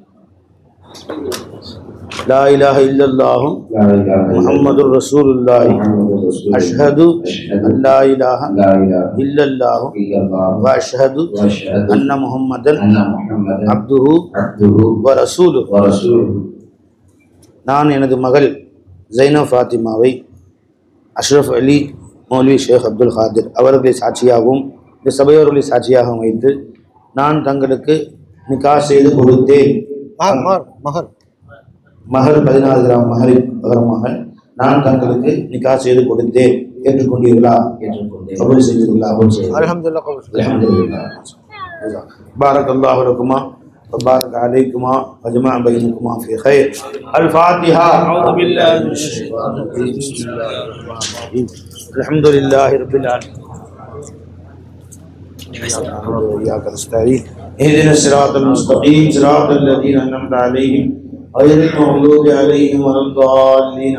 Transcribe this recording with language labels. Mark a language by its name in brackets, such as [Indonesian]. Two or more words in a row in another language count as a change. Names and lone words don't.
[Arabic] لا إله إلا الله محمد رسول الله أشهد أن لا إله إلا الله وأشهد أن محمدا عبده ورسوله. [Tamil] நான் எனது மகள் ஜைனப் ஃபாத்திமாவை அஷ்ரஃப் அலி மௌலவி ஷேக் அப்துல் காதிர் அவர்களை சாட்சியாகவும் இந்த சபையோர்களை சாட்சியாகவும் வைத்து நான் தங்களுக்கு நிக்கா செய்து கொடுத்தேன். மகர் 14 கிராம் மகரின் பகரமாக நான் தங்களுக்கு நிக்கா செய்து கொடுத்தேன். ஏற்றுக்கொண்டீர்களா? கபூல் செய்தீர்களா? அல்ஹம்துலில்லாஹ். [Arabic] بارك الله لكما وبارك عليكما وجمع بينكما في خير. الفاتحة. أعوذ بالله من الشيطان الرجيم. بسم الله الرحمن الرحيم. الحمد لله رب العالمين. وإياك نستعين. اهدنا الصراط المستقيم صراط الذين أنعمت عليهم غير المغضوب عليهم ولا الضالين.